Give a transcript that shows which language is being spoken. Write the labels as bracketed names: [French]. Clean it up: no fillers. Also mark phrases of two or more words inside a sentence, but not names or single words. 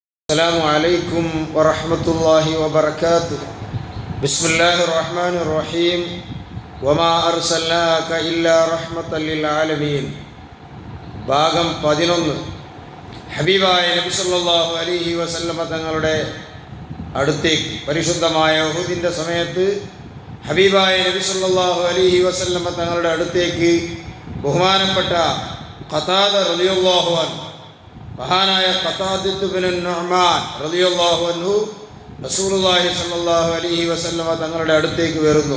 [Arabic] السلام عليكم ورحمة الله وبركاته. بسم الله الرحمن الرحيم. وما أرسلناك إلا رحمة للعالمين. [Malayalam] ഭാഗം 11. ഹബീബായ നബി [Arabic] صلى الله عليه وسلم [Malayalam] തങ്ങളുടെ അടുത്തേക്ക് പരിശുദ്ധമായ ഉഹുദിൻ്റെ സമയത്ത് ഹബീബായ നബി [Arabic] صلى الله عليه وسلم [Malayalam] തങ്ങളുടെ അടുത്തേക്ക് ബഹുമാനപ്പെട്ട ഖതാദ [Arabic] رضي الله عنه, [Malayalam] മഹാനായ ഖതാദത്ത് ബിൻ നുഅ്മാൻ [Arabic] رضي الله عنه رسول الله صلى الله عليه وسلم [Malayalam] തങ്ങളുടെ അടുത്തേക്ക് വരുന്നു.